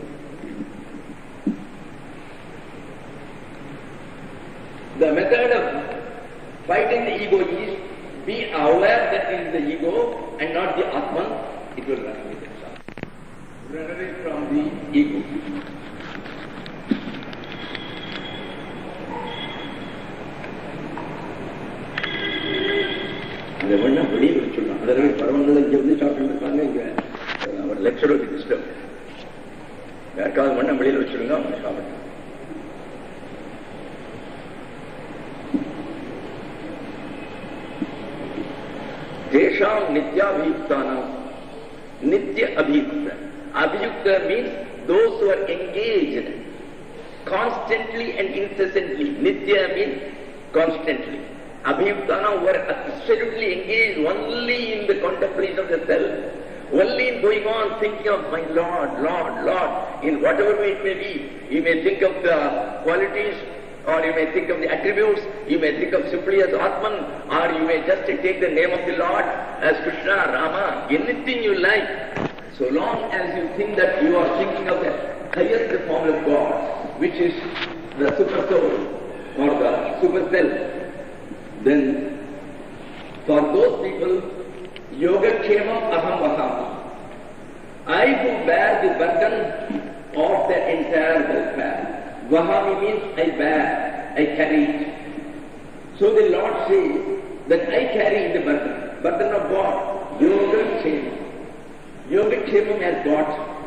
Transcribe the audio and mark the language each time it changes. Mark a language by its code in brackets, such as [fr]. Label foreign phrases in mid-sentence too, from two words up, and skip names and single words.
[en] The method of fighting the ego is be aware that it is the ego and not the Atman. It will run away itself. Run away from the ego. [ta] அந்த வண்ணம் வெளியில் வச்சுடலாம். அதனால பரவங்கள் இங்கே வந்து சாப்பிட்டு இருக்காங்க. இங்கே அவர் [en] lecture disturb. [ta] யாருக்காவது வண்ணம் வெளியில் வச்சுடுங்க, அவங்க சாப்பிட்டு. [sa] tēṣāṁ nityābhiyuktānāṁ. Nitya abhiyukta. [en] Abhiyukta means those who are engaged constantly and incessantly. Nitya means constantly. Abhiyuktānāṁ who are absolutely engaged only in the contemplation of the self, only in going on thinking of my Lord, Lord, Lord, in whatever way it may be. You may think of the qualities, or you may think of the attributes, you may think of simply as Atman, or you may just take the name of the Lord as Krishna, Rama, anything you like. So long as you think that you are thinking of the highest form of God, which is the super soul or the super self, then for those people, [sa] yōgakṣēmaṁ aham vahāmyaham. [en] I who bear the burden of the entire welfare. Vahāmi means I bear, I carry it. So the Lord says that I carry the burden of God. [sa] Yōgakṣēmaṁ. Yōgakṣēmaṁ [en] has got.